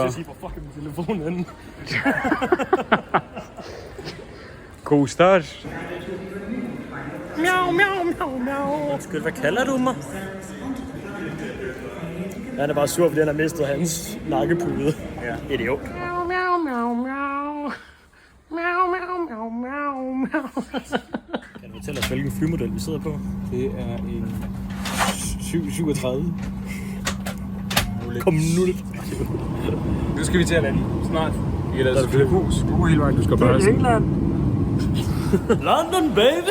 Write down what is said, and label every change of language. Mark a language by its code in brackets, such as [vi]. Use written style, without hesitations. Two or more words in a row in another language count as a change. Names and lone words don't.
[da] Jeg skal sige, hvor fucking min telefon henne. God start. Miau, miau, miau, miau. Undskyld, hvad kalder du mig? Han er bare sur, fordi han har mistet hans nakkepude. Ja. Idiot. Miau, miau, miau, miau. Miau, miau, miau, miau, miau. Kan du fortælle os, hvilken flymodel vi sidder på? Det er en 737. Kom nu lidt. Nu skal vi til at lande snart. Vi er altså hus. Du går hele vejen, du skal bare til England. London, baby!